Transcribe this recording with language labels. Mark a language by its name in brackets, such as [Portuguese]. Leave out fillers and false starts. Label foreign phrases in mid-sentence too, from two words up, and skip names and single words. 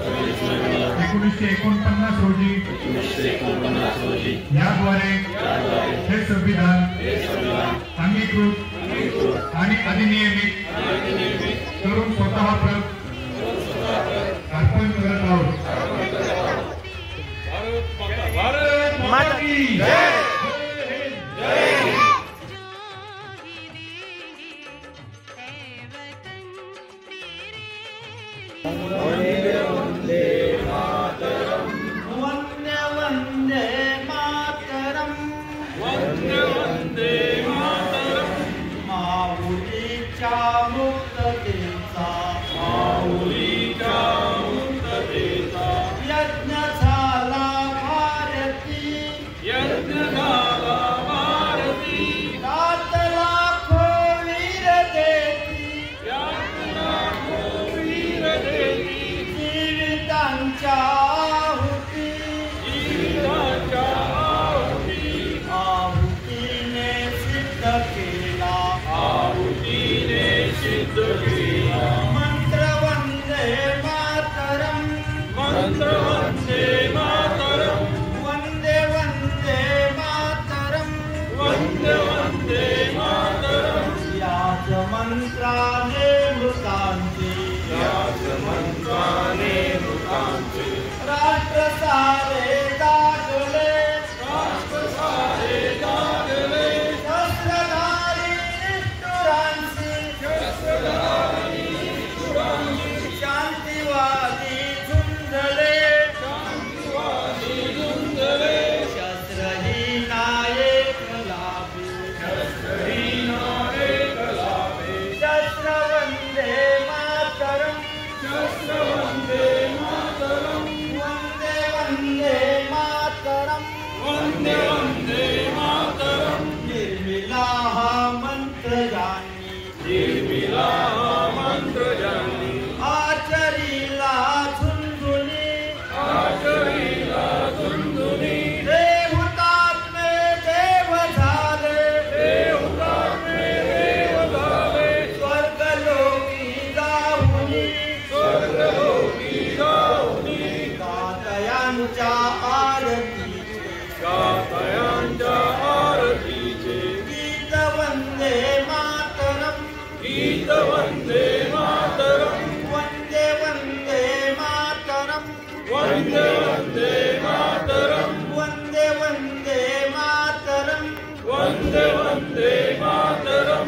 [Marathi] 1949 रोजी याद्वारे हे संविधान अंगीकृत आणि अधिनियमित करून स्वतः अर्पण करत आहोत। [Hindi] भारत माता की जय। [Sanskrit] वंदे वंदे मातरम वंदे वंदे मातरम वंदे वंदे मातरम। [Marathi] माऊलीच्या मुक्ततेचा यज्ञ झाला भारती रात लाखो वीर देती जीवितांच्या आहुतीने सिद्ध केला मंत्र [Sanskrit] वंदे मातरम [Marathi] मंत्र [Sanskrit] वंदे मातरम वंदे वंदे मातरम वंदे वंदे मातरम। [Marathi] याच मंत्राने मृतांचे राष्ट्र सारे जागले शस्त्रधारी निष्ठुरांची शांतिवादी झुंजले शस्त्रहीन एक लाभे शस्त्र [Sanskrit] वंदे मातरम वंदे वंदे मातरम वंदे वंदे मातरम। [Marathi] निर्मिला हा मंत्र जानी आचरीला झुंझुनी रे हुतात्मे देव झाले स्वर्गलोकी जाऊनी कातयांच्या आरतीचे गीत [Sanskrit] वंदे मातरम वंदे वंदे मातरम वंदे वंदे मातरम वंदे वंदे मातरम वंदे वंदे मातरम।